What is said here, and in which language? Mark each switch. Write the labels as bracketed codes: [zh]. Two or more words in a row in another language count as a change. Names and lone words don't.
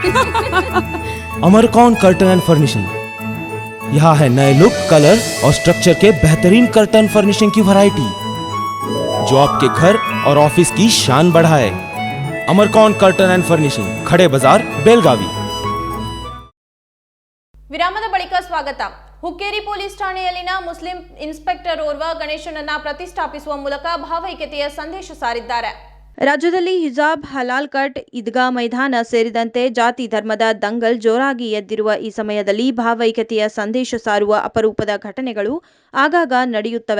[hi] अमरकौन कर्टन एंड फर्निशिंग। यहाँ है नए लुक, कलर और स्ट्रक्चर के बेहतरीन [en] curtain furnishing [hi] की वैरायटी, जो आपके घर और ऑफिस की शान बढ़ाए। अमरकौन कर्टन एंड फर्निशिंग, खड़े बाजार, बेलगावी। [kn] ವಿರಾಮದ ಬಳಿಕ ಸ್ವಾಗತ. ಹುಕ್ಕೇರಿ ಪೊಲೀಸ್ ಠಾಣೆಯಲ್ಲಿನ ಮುಸ್ಲಿಂ ಇನ್ಸ್ಪೆಕ್ಟರ್ ಓರ್ವ ಗಣೇಶನನ್ನ ಪ್ರತಿಷ್ಠಾಪಿಸುವ ಮೂಲಕ ಭಾವೈಕ್ಯತೆಯ ಸಂದೇಶ ಸಾರಿದ್ದಾರೆ. ರಾಜ್ಯದಲ್ಲಿ ಹಿಜಾಬ್, ಹಲಾಲ್ ಕಟ್, ಈದ್ಗಾ ಮೈದಾನ ಸೇರಿದಂತೆ ಜಾತಿ ಧರ್ಮದ ದಂಗಲ್ ಜೋರಾಗಿ ಎದ್ದಿರುವ ಈ ಸಮಯದಲ್ಲಿ ಭಾವೈಕ್ಯತೆಯ ಸಂದೇಶ ಸಾರುವ ಅಪರೂಪದ ಘಟನೆಗಳು ಆಗಾಗ ನಡೆಯುತ್ತವೆ.